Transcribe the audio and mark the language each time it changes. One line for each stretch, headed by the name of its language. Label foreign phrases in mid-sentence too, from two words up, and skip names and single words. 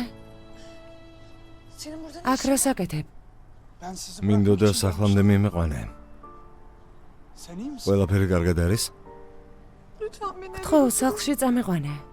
Turkish: Senin burada
Georgian: აქ რას აკეთებ?
Turkish: Ben sizi
Georgian: მინდოდა
Turkish: bırakmak için
Georgian: სახლამდე მიმეყვანე.
Turkish: Sen iyi misin?
Georgian: ყველაფერი კარგად არის?
Turkish: lütfen beni.
Georgian: ხო, სახლში წამიყვანე.